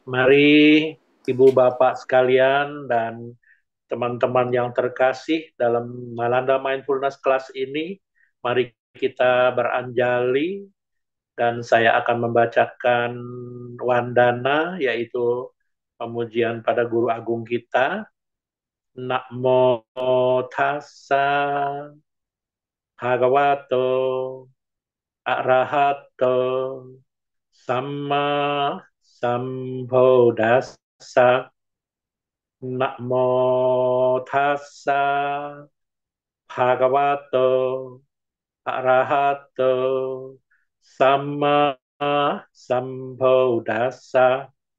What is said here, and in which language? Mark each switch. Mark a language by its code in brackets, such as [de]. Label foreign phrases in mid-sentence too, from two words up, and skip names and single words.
[id] Mari Ibu Bapak sekalian dan teman-teman yang terkasih dalam Nalanda Mindfulness Class ini, mari kita beranjali dan saya akan membacakan wandana, yaitu pemujian pada Guru Agung kita. [pi] Namo tassa bhagavato arahato samma sambuddhassa. Namo tassa bhagavato arahato samma sambuddhassa.